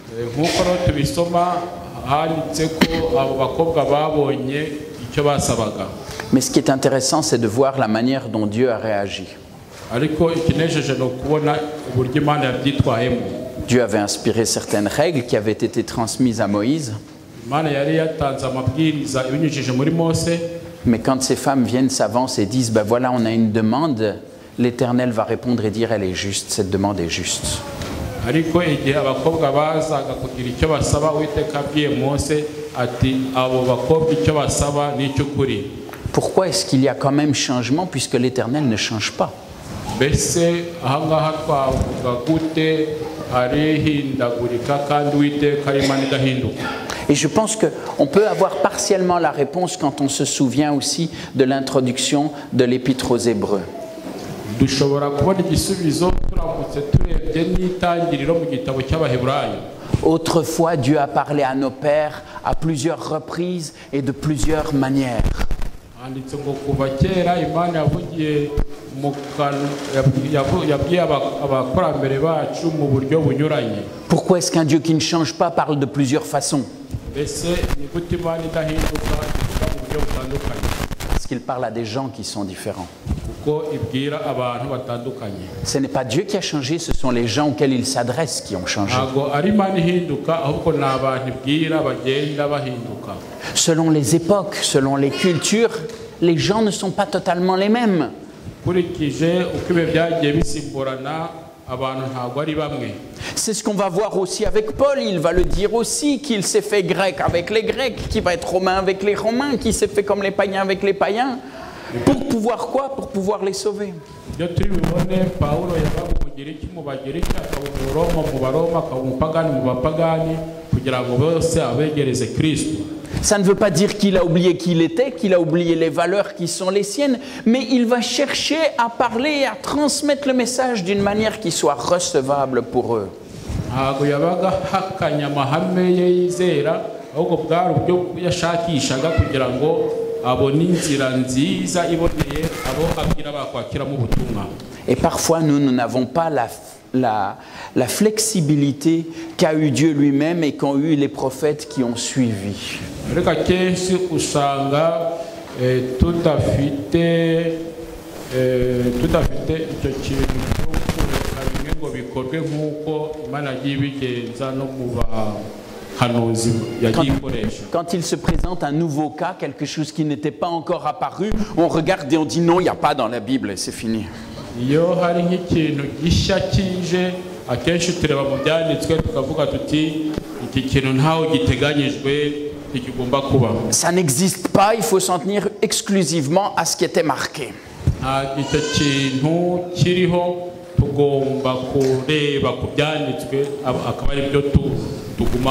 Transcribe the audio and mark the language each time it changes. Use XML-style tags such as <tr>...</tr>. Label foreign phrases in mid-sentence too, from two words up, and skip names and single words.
<fr>Mais ce qui est intéressant, c'est de voir la manière dont Dieu a réagi. Dieu avait inspiré certaines règles qui avaient été transmises à Moïse.</fr> <rw>Imana yari yatanze amabwiriza ibinyujije muri Mose.</rw> <fr>Mais quand ces femmes viennent, s'avancent et disent ben voilà, on a une demande, l'Éternel va répondre et dire elle est juste, cette demande est juste.</fr> <rw>Ariko igihe abakobwa bazaga kugira icyo basaba Uwiteka abwiye Mose ati abo bakobwa icyo basaba ni icy'ukuri.</rw> <fr>Pourquoi est-ce qu'il y a quand même changement puisque l'Éternel ne change pas?</fr> <rw>Mbese ahangaha twavuga gute arihindagurika kandi Uwiteka ari Imana idahinduka?</rw> <fr>Et je pense qu'on peut avoir partiellement la réponse quand on se souvient aussi de l'introduction de l'Épître aux Hébreux.</fr> <rw>Dushobora kubona igisubizo turamutse turebye n'itangiriro mu gitabo cy'Abaheburayo.</rw> <fr>Autrefois, Dieu a parlé à nos pères à plusieurs reprises et de plusieurs manières.</fr> <rw>Handitse ngo kuva kera Imana yavugiye yabwiye abakurambere bacu mu buryo bunyuranye.</rw> <fr>Pourquoi est-ce qu'un Dieu qui ne change pas parle de plusieurs façons?</fr> <rw>Mbese ni gute Imana idahinduka ivuga mu buryo butandukanye?</rw> <fr>Parce qu'il parle à des gens qui sont différents.</fr> <rw>Kuko ibwira abantu batandukanye.</rw> <fr>Ce n'est pas Dieu qui a changé, ce sont les gens auxquels il s'adresse qui ont changé.</fr> <rw>Ntabwo ari Imana ihinduka ahubwo ni abantu ibwira bagenda bahinduka.</rw> <fr>Selon les époques, selon les cultures, les gens ne sont pas totalement les mêmes.</fr> <rw>Kurikije uko ibihe byagiye bisimburana abantu ntabwo ari bamwe.</rw> <fr>C'est ce qu'on va voir aussi avec Paul. Il va le dire aussi qu'il s'est fait grec avec les Grecs, qu'il va être romain avec les Romains, qu'il s'est fait comme les païens avec les païens. Pour pouvoir quoi? Pour pouvoir les sauver.</fr> <rw>Iyo turi bibone Pawulo yabaga umugiriki mu bagiriki akaba umuroma mu baroma akaba umupagani mu bapagani kugira ngo bose abegereze Kristo.</rw> <fr>Ça ne veut pas dire qu'il a oublié qui il était, qu'il a oublié les valeurs qui sont les siennes, mais il va chercher à parler et à transmettre le message d'une manière qui soit recevable pour eux.</fr> <rw>Ntabwo yabaga hakanya amahame ye yizera ahubwo bwari uburyo yashakishaga kugira ngo abone inzira nziza iboneye abo abwira bakwakiramo ubutumwa.</rw> <fr>Et parfois nous n'avons pas la flexibilité qu'a eu Dieu lui-même et qu'ont eu les prophètes qui ont suivi.</fr> <rw>Reka kenshi usanga tudafite icyo kintu cyo kureka bimwe ngo bikorwe nk'uko Imana yagiye ibigenza no mu bahanuzi yagiye ikoresha.</rw> <fr>Quand il se présente un nouveau cas, quelque chose qui n'était pas encore apparu, on regarde et on dit non, il n'y a pas dans la Bible et c'est fini.</fr> <rw>Iyo hari nk'ikintu gishya kije akenshi tureba mu byanditswe tukavuga tuti iki kintu ntaho giteganyijwe ikigomba kuba.</rw> <fr>Ça n'existe pas, il faut s'en tenir exclusivement à ce qui était marqué.</fr> <rw>Icyo kintu kiriho tugomba kureba ku byanditswe akaba ari byo tugumamo.</rw>